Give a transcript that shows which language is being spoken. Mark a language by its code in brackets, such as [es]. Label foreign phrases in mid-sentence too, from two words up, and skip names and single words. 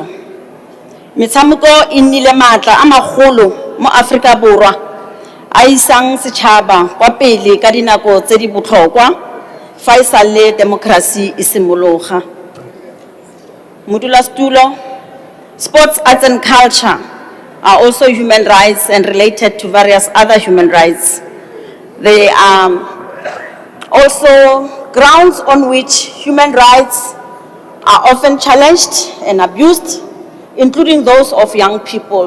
[tn] Metshameko e nnile maatla a magolo mo Afrika Borwa a isang setšhaba kwa pele ka dinako tse di botlhokwa fa e sale demokrasi e simologa. Modulasetulo, [en] sports, arts and culture are also human rights and related to various other human rights. They are also grounds on which human rights are often challenged and abused, including those of young people.